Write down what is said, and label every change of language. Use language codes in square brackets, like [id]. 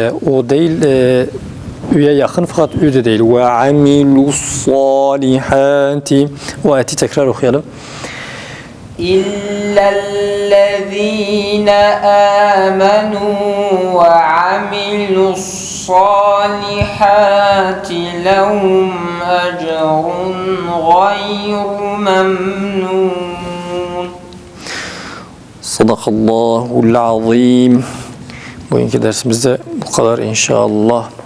[tr] O değil, üye yakın fakat ü de değil. [ar] وعملوا الصالحات. [tr] O ayeti tekrar okuyalım. [ar] إلا الذين آمنوا وعملوا الصالحات لهم أجر غير ممنون. Sadakallahul azim. [tr] Bugünkü dersimizde bu kadar inşallah.